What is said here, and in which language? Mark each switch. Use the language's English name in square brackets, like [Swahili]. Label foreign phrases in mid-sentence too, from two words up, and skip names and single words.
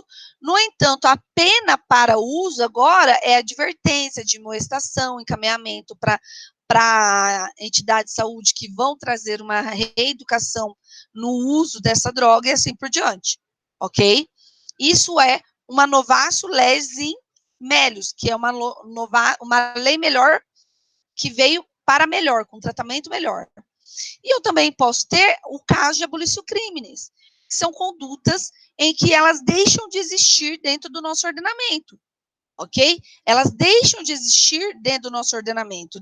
[Portuguese] No entanto, a pena para uso agora é advertência, admoestação, encaminhamento para entidades de saúde que vão trazer uma reeducação no uso dessa droga e assim por diante, ok? Isso é uma [Latin] novatio les in melius, [Portuguese] que é uma lei melhor, que veio para melhor, com tratamento melhor. E eu também posso ter o caso de abolição crimes, que são condutas em que elas deixam de existir dentro do nosso ordenamento, ok? Elas deixam de existir dentro do nosso ordenamento.